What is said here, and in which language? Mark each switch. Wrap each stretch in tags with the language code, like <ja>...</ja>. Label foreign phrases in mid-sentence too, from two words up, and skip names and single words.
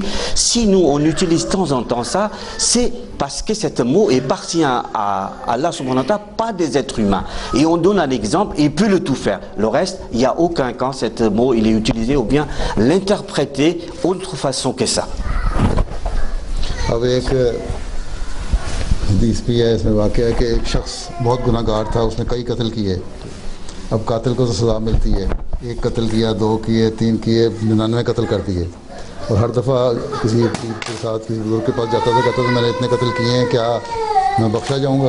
<fr>Si nous on utilise de temps en temps ça, c'est parce que cet mot appartient à Allah</fr> <ar>سبحانه وتعالى,</ar> <fr>pas des êtres humains. Et on donne un exemple, il peut le tout faire. Le reste, il n'y a aucun cas, cet mot, il est utilisé ou bien l'interpréter autre façon que ça.</fr> <ur>Avec حدیث بھی ہے، اس میں واقعہ ہے کہ ایک شخص بہت گناہگار تھا، اس نے کئی قتل کیے. اب قاتل کو تو سزا ملتی ہے، ایک قتل کیا، 2 کیے، 3 کیے، 99 قتل کر دیے. اور ہر دفعہ کسی کے ساتھ کسی بزرگ کے پاس جاتا تھا، کہتا تھا میں نے اتنے قتل کیے ہیں، کیا میں بخشا جاؤں گا?</ur>